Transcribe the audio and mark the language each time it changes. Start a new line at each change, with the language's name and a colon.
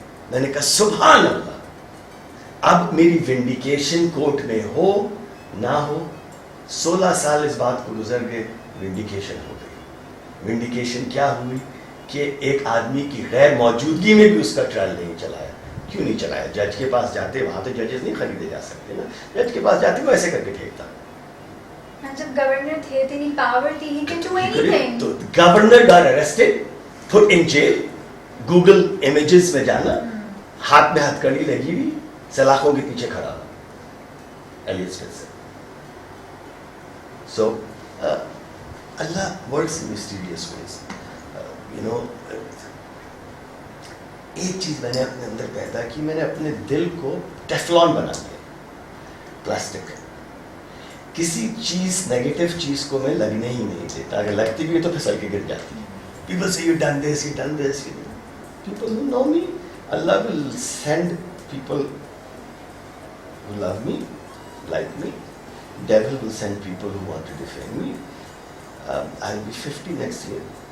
Urdu: میں نے کہا سبحان اللہ, اب میری ونڈیکیشن کورٹ میں ہو نہ ہو, 16 سال اس بات کو گزر گئے, ونڈیکیشن ہو گئی. ونڈیکیشن کیا ہوئی کہ ایک آدمی کی غیر موجودگی میں بھی اس کا ٹرائل نہیں چلایا. کیوں نہیں چلایا؟ جج کے پاس جاتے, وہاں تو ججز نہیں خریدے جا سکتے نا, جج کے پاس جاتے وہ ایسے کر کے پھینکتا. جب گورنر تھے, اتنی پاور تھی,
English: he can do anything.
Urdu: تو
English: Governor got arrested, put in jail.
Urdu: Google images میں جانا, ہاتھ میں ہتھ کڑی لگی ہوئی, سلاخوں کے پیچھے کھڑا ہوا, alias فٹزر.
English: So Allah works in mysterious ways. You know,
Urdu: ایک چیز میں نے اپنے اندر پیدا کی, میں نے اپنے دل کو ٹیفلون بنا دیا, پلاسٹک. کسی چیز نیگیٹو چیز کو میں لگنے ہی نہیں دیتا. اگر لگتی بھی ہے تو پھسل کے گر جاتی ہے.
English: People say you done this, you done this. People who know me, Allah will send people who love me, like me. Devil will send people who want to defend me. I'll be 50 next year.